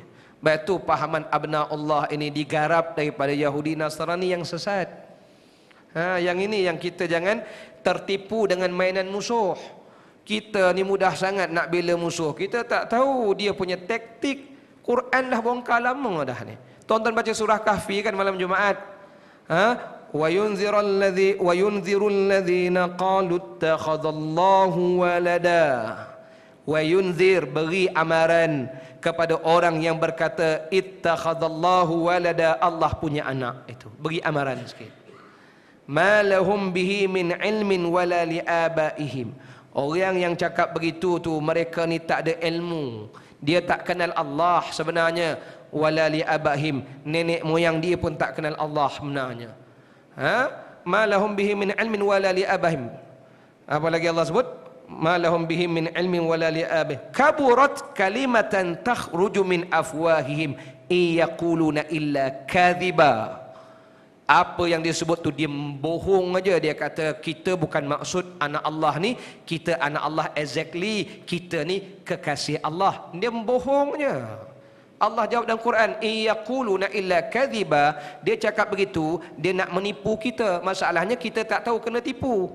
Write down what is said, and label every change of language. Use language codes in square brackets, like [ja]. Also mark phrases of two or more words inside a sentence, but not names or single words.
[ms] Batu pahaman [ar] أبناء الله [ms] ini digarap daripada Yahudi Nasrani yang sesat. Yang ini yang kita jangan tertipu dengan mainan musuh. Kita ni mudah sangat nak bela musuh. Kita tak tahu dia punya taktik. Quran dah bongkar lama dah ni. Tonton baca surah Kahfi kan malam Jumaat. [ar] وينذر الذين قالوا اتخذ الله ولدا. وينذر, [ms] beri amaran kepada orang yang berkata [ar] اتخذ الله ولدا, [ms] Allah punya anak. Itu beri amaran sikit. [ar] ما لهم به من علم ولا لآبائهم. [ms] Orang yang cakap begitu tu mereka ni tak ada ilmu, dia tak kenal Allah sebenarnya. [ar] ولا لآبائهم, [ms] nenek moyang dia pun tak kenal Allah sebenarnya. [ar] ما لهم به من علم ولا لآبائهم. [ms] Apa lagi Allah sebut? [ar] ما لهم به من علم ولا لآبائهم. كبرت كلمة تخرج من أفواههم إن يقولون إلا كذبا. [ms] Apa yang dia sebut tu dia bohong aja. Dia kata kita bukan maksud anak Allah ni, kita anak Allah exactly, kita ni kekasih Allah. Dia bohongnya. Allah jawab dalam Quran, [ar] إن يقولون إلا كذبا. [ms] Dia cakap begitu, dia nak menipu kita. Masalahnya kita tak tahu kena tipu.